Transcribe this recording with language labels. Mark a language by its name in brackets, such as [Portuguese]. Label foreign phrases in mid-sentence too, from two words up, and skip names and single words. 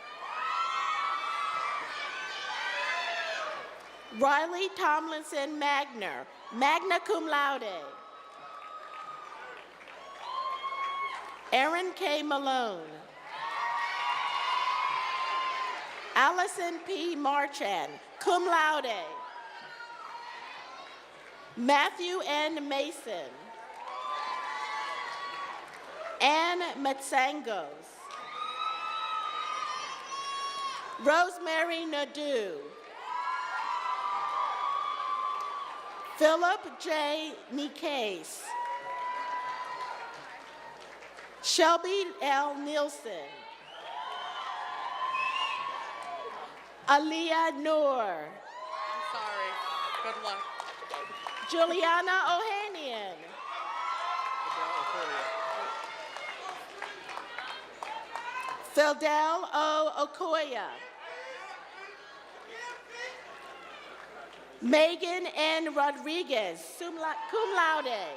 [English] Riley Tomlinson Magner, [Latin] magna cum laude. [English] Aaron K. Malone. Allison P. Marchand, [Latin] cum laude. [English] Matthew N. Mason. Ann Matsangos. Rosemary Nadeau. Philip J. Nikase. Shelby L. Nielsen. Aliyah Noor. I'm sorry. Good luck. Juliana Ohanian. Fidel O. Okoya. Megan N. Rodriguez, [Latin] cum laude.